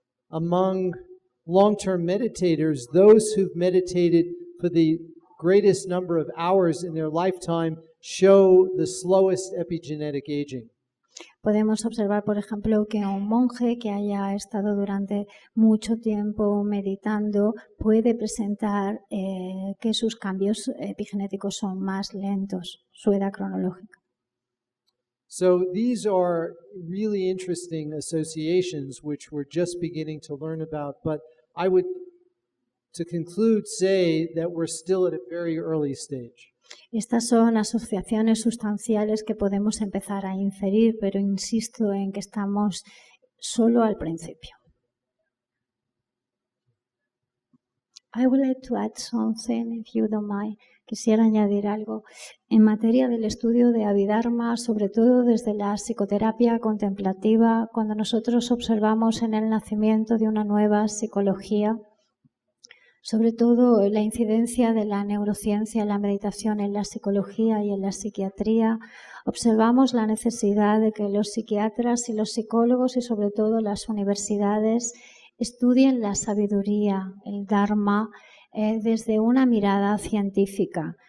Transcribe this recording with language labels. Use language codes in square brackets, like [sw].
[en] Among long-term meditators, those who've meditated for the greatest number of hours in their lifetime show the slowest epigenetic aging. [es] Podemos observar, por ejemplo, que un monje que haya estado durante mucho tiempo meditando puede presentar que sus cambios epigenéticos son más lentos, su edad cronológica. [en] So these are really interesting associations which we're just beginning to learn about, but I would, to conclude, say that we're still at a very early stage. [es] Estas son asociaciones sustanciales que podemos empezar a inferir, pero insisto en que estamos solo al principio. [en] I would like to add something, if you don't mind. [es] Quisiera añadir algo en materia del estudio de Abhidharma, sobre todo desde la psicoterapia contemplativa, cuando nosotros observamos en el nacimiento de una nueva psicología, sobre todo la incidencia de la neurociencia, la meditación en la psicología y en la psiquiatría, observamos la necesidad de que los psiquiatras y los psicólogos y sobre todo las universidades estudien la sabiduría, el Dharma, desde una mirada científica.